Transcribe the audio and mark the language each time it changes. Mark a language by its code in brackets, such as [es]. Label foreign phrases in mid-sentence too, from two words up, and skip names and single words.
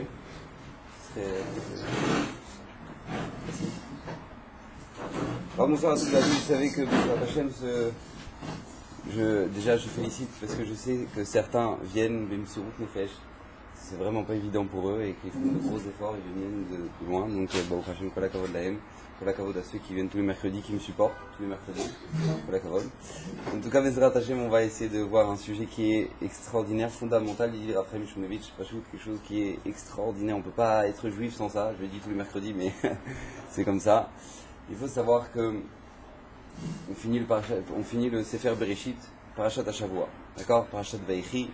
[fr] Ce serait facile. Alors bonsoir à tous, vous savez que [he] בעזרת השם, [fr] déjà je félicite parce que je sais que certains viennent [he] במסירות נפש. [fr] C'est vraiment pas évident pour eux et qu'ils font de gros efforts, ils viennent de loin. Donc [he] ברוך השם, כל הכבוד להם, כל הכבוד [fr] à ceux qui viennent tous les mercredis, qui me supportent tous les mercredis. [he] כל הכבוד. [fr] En tout cas, [he] בעזרת השם, [fr] on va essayer de voir un sujet qui est extraordinaire, fondamental. Il dit Raphaël Mishmonovitch, quelque chose qui est extraordinaire. On peut pas être juif sans ça. Je le dis tous les mercredis, mais c'est comme ça. Il faut savoir que on finit le [he] ספר בראשית, פרשת השבוע, [fr] d'accord, [he] פרשת ויחי.